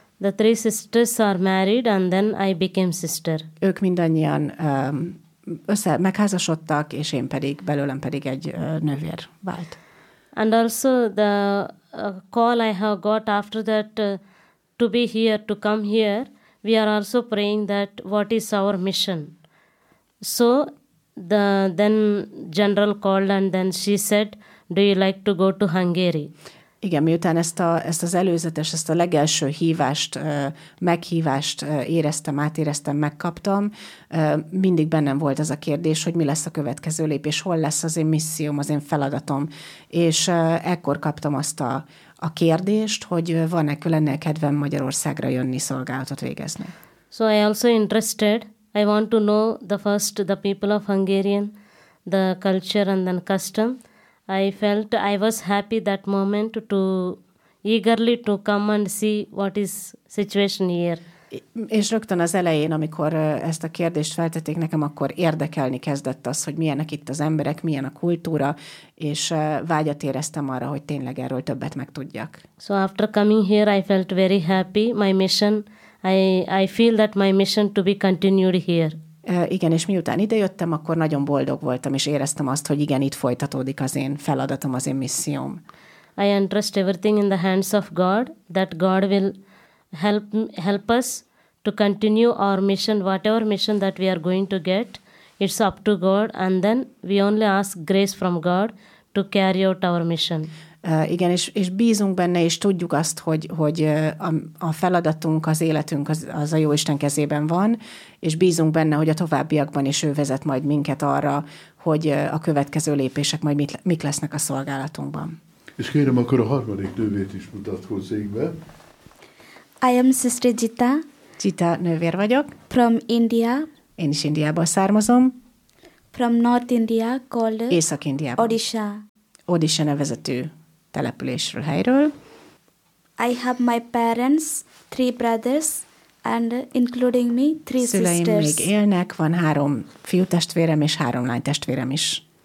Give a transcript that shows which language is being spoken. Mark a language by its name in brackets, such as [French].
[English] The three sisters are married, and then I became sister. [Hungarian] Ők mindannyian megházasodtak, és én pedig belőlem pedig egy nővér vált. [English] And also the call I have got after that to be here, to come here, we are also praying that what is our mission. So then general called, and then she said, "Do you like to go to Hungary?" [Hungarian] Igen, miután ezt a legelső hívást, meghívást éreztem, átéreztem, megkaptam, mindig bennem volt az a kérdés, hogy mi lesz a következő lépés, hol lesz az én misszióm, az én feladatom. És ekkor kaptam azt a kérdést, hogy van-e különnél kedvem Magyarországra jönni, szolgálatot végezni. [English] So I also interested, I want to know the first the people of Hungarian, the culture and then custom. I felt I was happy that moment to eagerly to come and see what is situation here. [Hungarian] És rögtön az elején, amikor ezt a kérdést feltették nekem, akkor érdekelni kezdett az, hogy milyenek itt az emberek, milyen a kultúra, és vágyat éreztem arra, hogy tényleg erről többet megtudjak. [English] So after coming here, I felt very happy. My mission, I feel that my mission to be continued here. [Hungarian] Igen, és miután idejöttem, akkor nagyon boldog voltam, és éreztem azt, hogy igen, itt folytatódik az én feladatom, az én misszióm. [English] I entrust everything in the hands of God, that God will help us to continue our mission, whatever mission that we are going to get, it's up to God, and then we only ask grace from God to carry out our mission. [Hungarian] Igen, és bízunk benne, és tudjuk azt, hogy a feladatunk, az életünk az a Jóisten kezében van, és bízunk benne, hogy a továbbiakban is ő vezet majd minket arra, hogy a következő lépések majd mik lesznek a szolgálatunkban. És kérem, akkor a harmadik nővét is mutatkozzék be. [English] I am Sister Jita. [Hungarian] Jita nővér vagyok. [English] From India. [Hungarian] Én is Indiából származom. [English] From North India, called [Hungarian] Észak-Indiában. [English] Odisha. [Hungarian] Odisha nevezetű településről, helyről. [English] I have my parents, three brothers, and including me, three [Hungarian] Szüleim [English] sisters. [Hungarian] Szüleim még élnek, van három fiú testvérem és három lány testvérem is.